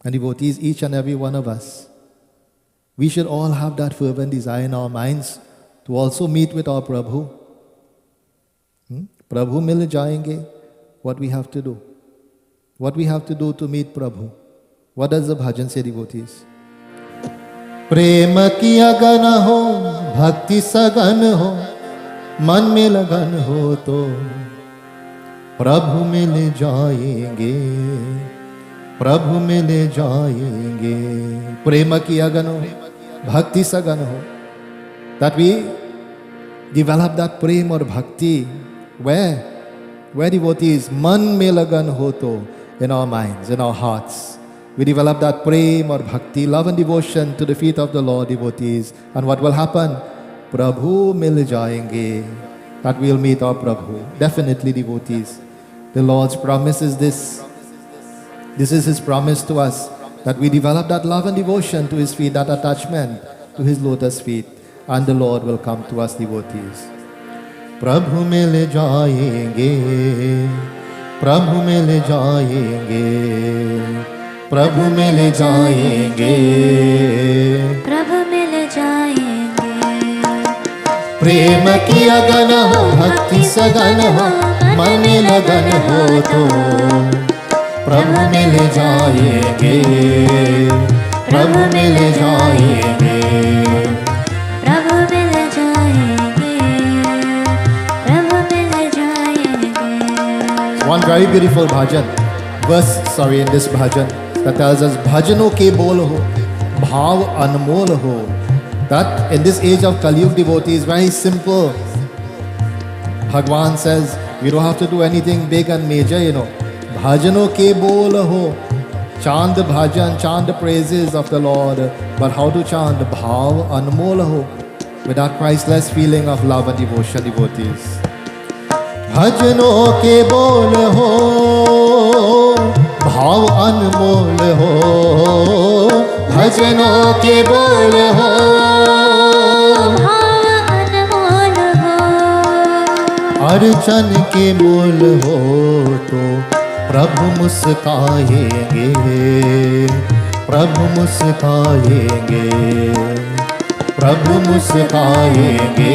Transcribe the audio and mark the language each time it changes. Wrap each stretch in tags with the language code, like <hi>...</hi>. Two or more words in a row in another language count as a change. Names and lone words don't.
<en>And devotees, each and every one of us, we should all have that fervent desire in our minds to also meet with our Prabhu.</en> <hi>प्रभु मिल जाएंगे.</hi> <en>What we have to do? What we have to do to meet Prabhu? What does the bhajan say, devotees?</en> <hi>प्रेम की अगन हो, भक्ति सगन हो, मन में लगन हो तो प्रभु मिल जाएंगे, प्रभु मिल जाएंगे. प्रेम की अगन हो, भक्ति सगन हो.</hi> <en>That we develop that prem or bhakti. Where devotees,</en> <hi>मन में लगन हो तो,</hi> <en>in our minds, in our hearts. We develop that prem or bhakti, love and devotion to the feet of the Lord, devotees. And what will happen?</en> <hi>प्रभु मिल जाएंगे.</hi> <en>That we'll meet our Prabhu. Definitely, devotees. The Lord's promise is this. This is His promise to us, that we develop that love and devotion to His feet, that attachment to His lotus feet. And the Lord will come to us, devotees.</en> <hi>प्रभु मिल जाएंगे, प्रभु मिल जाएंगे, प्रभु मिल जाएंगे, प्रभु मिल जाएंगे. प्रेम की अगन हो, भक्ति सगन हो, मन में लगन हो तो प्रभु मिल जाएंगे, प्रभु मिल जाएंगे, प्रभु मिल जाएंगे, प्रभु मिल जाएंगे.</hi> <en>One very beautiful bhajan, in this bhajan, that tells us,</en> <hi>भजनों के बोल हो, भाव अनमोल हो.</hi> <en>That in this age of Kali Yuga, devotee, is very simple. Bhagwan says, you don't have to do anything big and major,</en> <hi>भजनों के बोल हो.</hi> <en>Chant the bhajan, chant the praises of the Lord. But how to chant?</en> <hi>भाव अनमोल हो.</hi> <en>With that priceless feeling of love and devotion, devotees.</en> <hi>भजनों के बोल हो, भाव अनमोल हो. भजनों के बोल हो, अर्चन के मोल हो तो प्रभु मुस्काएंगे, प्रभु मुस्काएंगे, प्रभु मुस्काएंगे,</hi>